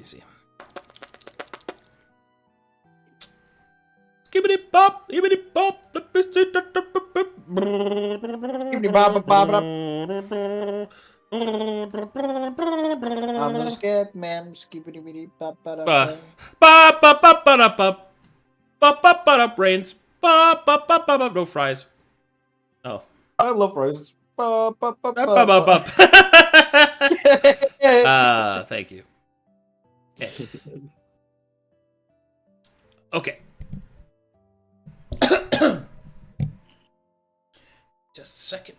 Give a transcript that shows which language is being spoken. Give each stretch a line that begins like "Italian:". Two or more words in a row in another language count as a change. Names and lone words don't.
English: Skibbity bop, yibbity bop. I'm a scared man. Skibbity bop Ba ba ba ba ba ba ba ba brains. Ba ba ba ba ba. No fries. Oh. I love rice. Ba ba ba ba. Thank you. Okay. Just a second.